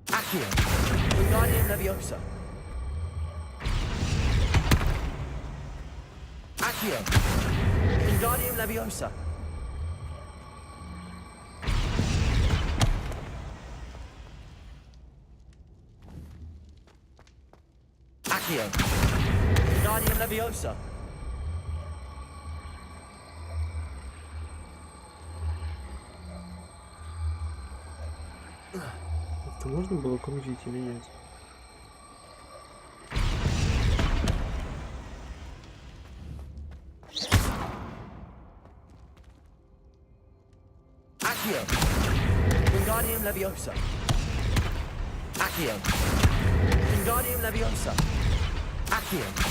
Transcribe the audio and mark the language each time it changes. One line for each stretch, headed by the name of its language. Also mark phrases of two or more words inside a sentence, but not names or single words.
Latin: Accio. Wingardium Leviosa. Accio. Wingardium Leviosa. Accio. Wingardium Leviosa.
Russian: Это можно было крутить или нет?
Latin: Accio. Wingardium Leviosa. Accio. Wingardium Leviosa. Accio.